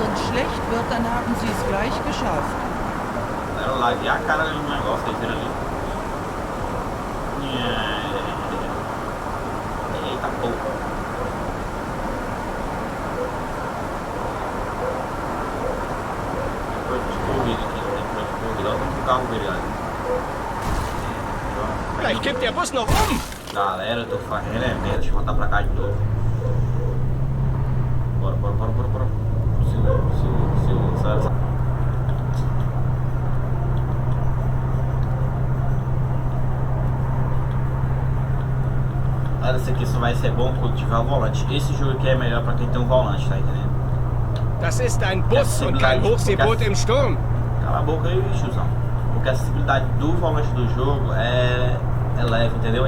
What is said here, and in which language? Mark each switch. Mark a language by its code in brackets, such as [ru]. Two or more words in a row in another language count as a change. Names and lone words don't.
[de] schlecht wird, dann haben Sie es gleich geschafft. [pt] Eu larguei a cara ali no negócio, aí vira ali. Eita porra. Depois de corrida aqui, depois de corrida. Olha como o carro virado. [de] Gleich kippt der Bus noch um! [pt] Galera, eu tô fazendo merda, deixa eu voltar pra cá de novo. Bora. Segura. Galera, isso aqui só vai ser bom quando tiver o volante. Esse jogo aqui é melhor pra quem tem um volante, tá entendendo? [de] Das ist ein Bus und kein Hochseeboot im Sturm. [pt] Cala a boca aí, tiozão. Porque a acessibilidade do volante do jogo é leve, entendeu?